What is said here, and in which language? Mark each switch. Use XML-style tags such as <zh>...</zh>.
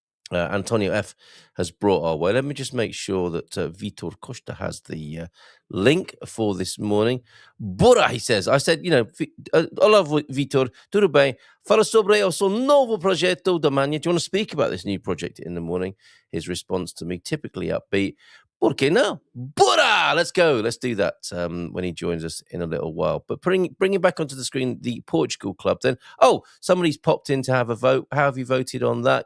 <en>Antonio F has brought our way. Let me just make sure that Vitor Costa has the link for this morning.</en> <pt>Bora,</pt> <en>he says. I said,</en> <pt>olá, Vitor, tudo bem? Fala sobre o seu novo projeto da manhã.</pt> <en>Do you want to speak about this new project in the morning? His response to me, typically upbeat.</en> <pt>Por que não? Bora!</pt> <en>Let's go. Let's do that when he joins us in a little while. But bringing back onto the screen the Portugal club then. Oh, somebody's popped in to have a vote. How have you voted on that?</en>